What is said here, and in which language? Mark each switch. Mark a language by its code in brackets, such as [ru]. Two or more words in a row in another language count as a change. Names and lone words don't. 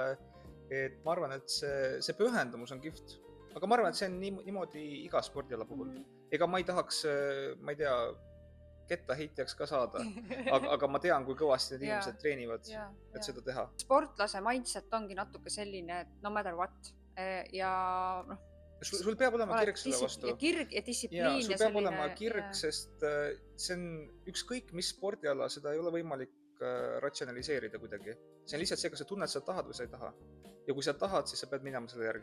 [et] Et ma arvan, et see pühendumus on kihvt. Aga ma arvan, et see on niimoodi iga spordiala puhul. Ega ma ei tahaks, ma ei tea, kettaheitjaks ka saada, aga ma tean, kui kõvasti need inimesed treenivad, et seda teha. Sportlase mindset ongi natuke selline, et [en] no matter what. [et] Ja sul peab olema kirg selle vastu. Kirg ja distsipliin. Sul peab olema kirg, sest see on ükskõik mis spordiala, seda ei ole võimalik ratsionaliseerida kuidagi. See on lihtsalt see, kas sa tunned, sa tahad või sa ei taha. Ja kui sa tahad, siis sa pead minema selle järgi.